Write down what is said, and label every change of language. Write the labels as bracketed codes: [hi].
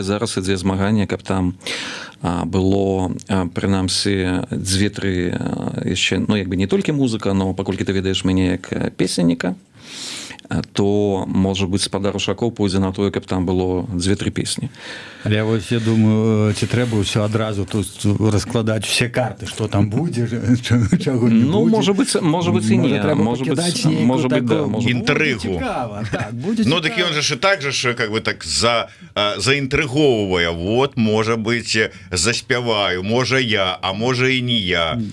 [be] Зараз ідзе змаганне, каб там было прынамсі 2-3 яшчэ, ну як бы не толькі музыка, но паколькі ты ведаеш мяне як песенніка, то, можа быць, спадар Ушакоў пойдзе на тое, каб там было 2-3 песні. Але вось я думаю, ці трэба ўсё адразу тут раскладаць усе карты, што там будзе, чаго не будзе. Ну, можа быць і не. Можа быць, да. Інтрыгу. [ru] Ну, так ён же так же, как бы так заінтрыговывае. [be] Вот, можа быць, заспяваю, можа я, а можа і не я.